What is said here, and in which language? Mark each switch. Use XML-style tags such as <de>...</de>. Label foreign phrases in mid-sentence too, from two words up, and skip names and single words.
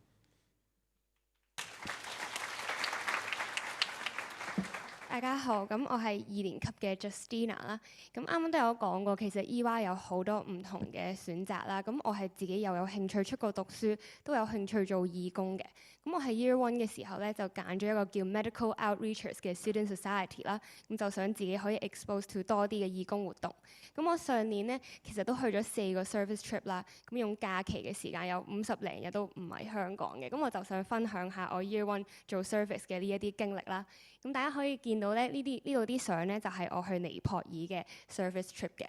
<yue>大家好，咁我係2年級嘅 Justina 啦。咁啱啱都有講過，其實 EY 有好多唔同嘅選擇啦。咁我係自己又有興趣出國讀書，都有興趣做義工嘅。咁我喺 Year 1嘅時候咧，就揀咗一個叫 Medical Outreachers 嘅</yue> <en>Student Society</en> <yue>啦。咁就想自己可以</yue> <en>expose to</en> <yue>多啲嘅義工活動。咁我上年咧，其實都去咗4個</yue> <en>service trip</en> <yue>啦。咁用假期嘅時間有50零日都唔喺香港嘅。咁我就想分享下我 Year 1做 service 嘅呢一啲經歷啦。咁大家可以見到咧，呢度啲相咧就係我去尼泊爾嘅</yue> <en>service trip</en> <yue>嘅。</yue>